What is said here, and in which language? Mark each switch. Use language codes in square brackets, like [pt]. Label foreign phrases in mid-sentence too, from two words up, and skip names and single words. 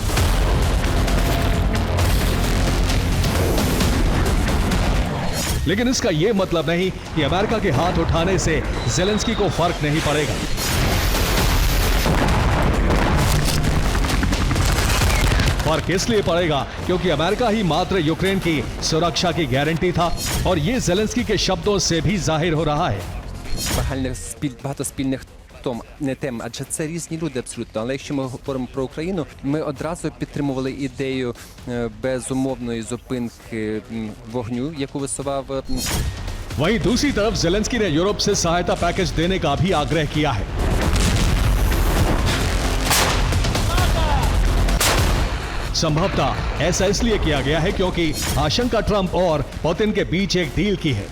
[hi] लेकिन इसका यह मतलब नहीं कि अमेरिका के हाथ उठाने से ज़ेलेंस्की को फर्क नहीं पड़ेगा। फर्क इसलिए पड़ेगा क्योंकि अमेरिका ही मात्र यूक्रेन की सुरक्षा की गारंटी था, और ये ज़ेलेंस्की के शब्दों से भी जाहिर हो रहा है। [uk] Багато спільних тем, адже це різні люди абсолютно. Але якщо ми говоримо про Україну, ми одразу підтримували ідею безумовної зупинки вогню, яку висував. [hi] वहीं दूसरी तरफ ज़ेलेंस्की ने यूरोप से सहायता पैकेज देने का भी आग्रह किया है। संभवतः ऐसा इसलिए किया गया है क्योंकि आशंका ट्रंप और पुतिन के बीच एक डील की है।